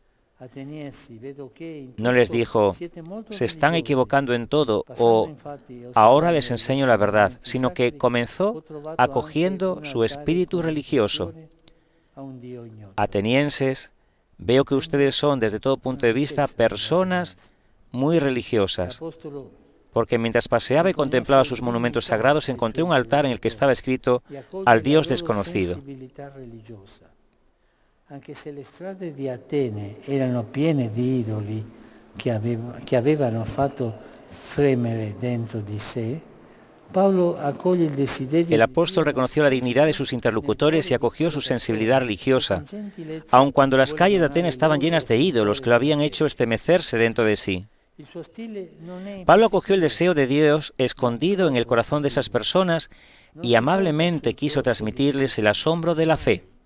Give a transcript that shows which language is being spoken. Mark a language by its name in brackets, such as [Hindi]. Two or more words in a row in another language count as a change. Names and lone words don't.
[Spanish] No les dijo, se están equivocando en todo o ahora les enseño la verdad, sino que comenzó acogiendo su espíritu religioso. Atenienses, veo que ustedes son desde todo punto de vista personas muy religiosas, porque mientras paseaba y contemplaba sus monumentos sagrados encontré un altar en el que estaba escrito al Dios desconocido. [Italian] Anche se le strade di Atene erano piene di idoli che avevano fatto fremere dentro di sé, Paolo accoglie il desiderio. [Spanish] El apóstol reconoció la dignidad de sus interlocutores y acogió su sensibilidad religiosa, aun cuando las calles de Atenas estaban llenas de ídolos que lo habían hecho estremecerse dentro de sí. Pablo acogió el deseo de Dios escondido en el corazón de esas personas y amablemente quiso transmitirles el asombro de la fe.